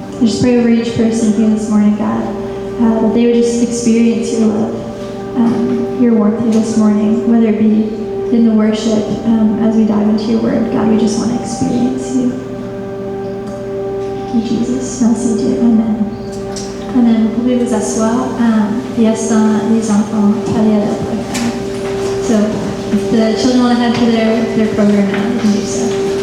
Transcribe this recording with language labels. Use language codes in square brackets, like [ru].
[en] I just pray over each person here this morning, God, that they would just experience your love, your warmth here this morning, whether it be in the worship, as we dive into your word. God, we just want to experience you. Thank you, Jesus. [fr] Merci Dieu. [en] Amen. Amen. [fr] Vous pouvez vous asseoir. Il y a les enfants aller à leur programme. [en] So, if the children want to head to their program now, they can do so.